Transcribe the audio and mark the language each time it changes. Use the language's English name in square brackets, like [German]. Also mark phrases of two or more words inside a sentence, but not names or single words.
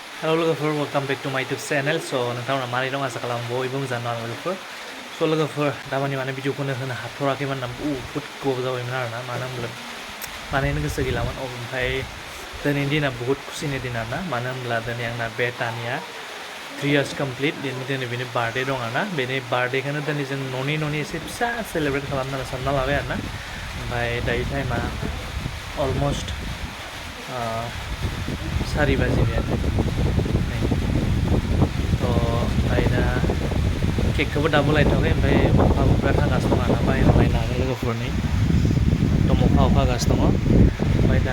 [English] Hello logofer, welcome back to my YouTube channel. [Bodo] So नोंथांमोना मारै दं आसा खालामो बयबो मोजां दं लोगोफोर. So लोगोफोर दामानि माने भिडिअखौनो होनो हाथ'राखैमोन ना बुहुद गोबाव जाबायमोन आरोना मानो होनब्ला बानायनो गोसो गैलामोन ओमफ्राय दिनैनि दिना बुहुद खुसिनि दिन आरोना मानो होनब्ला दिनै आंना बेटानिया [English] 3 years complete [Bodo] दिनै बेनि बार्थडे दं आरोना बेनि बार्थडेखौनो दिनै जों न'नि एसे फिसा सेलेब्रेट खालामनो सानना लाबाय आरोना ओमफ्राय दायो टाइमा अलमस्ट 4 बाजिबायानो थ' ओमफ्राय दा केकखौबो दाबो लायथ'वाखै ओमफ्य अखाबो बिराद हागासिनो दं आरोना बाहेरायाव लायनो हागोन लोगोफोरनि एकदम अखा हागासिनो दङ ओमफ्राय दा